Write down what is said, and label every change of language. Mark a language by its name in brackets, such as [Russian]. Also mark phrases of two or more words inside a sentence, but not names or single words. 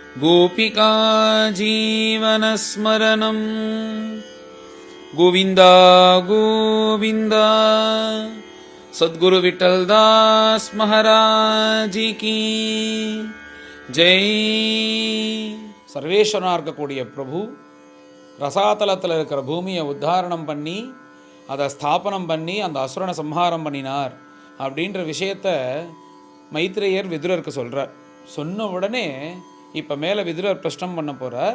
[Sanskrit] गोपिका जीवनस्मरणं गोविन्द गोविन्द [Hindi] सद्गुरु विठ्ठलदास महाराज की जय. [Tamil] சர்வேஸ்வரனாக இருக்கக்கூடிய பிரபு ரசாதலத்தில் இருக்கிற பூமியை உத்தாரணம் பண்ணி அதை ஸ்தாபனம் பண்ணி அந்த அசுரனை சம்ஹாரம் பண்ணினார் அப்படின்ற விஷயத்த மைத்ரேயர் விதுரருக்கு சொல்கிறார். சொன்ன உடனே இப்போ மேலே விதுரர் பிரஷ்னம் பண்ண போகிறார்.